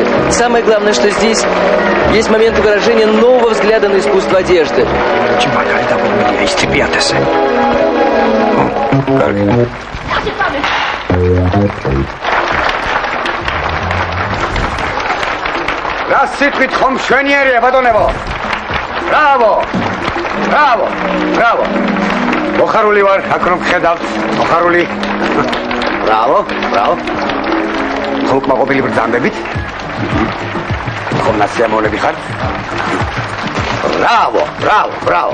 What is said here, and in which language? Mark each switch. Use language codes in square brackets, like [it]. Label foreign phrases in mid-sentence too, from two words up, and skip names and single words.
[ru] Самое главное, что здесь есть момент выражения нового взгляда на искусство одежды. [ka] Раз ситყვით ხომ მშვენიერია ბატონებო. [ru] Браво! Браво! Браво! [ka] მოხარული ვარ, აქ რომ ხედავთ, მოხარული. [ru] Браво! Браво! [ka] ხომ კმაყოფილი ბრძანდებით? ხომ ნაციონალები ხართ? [ru] Браво! Браво! Браво!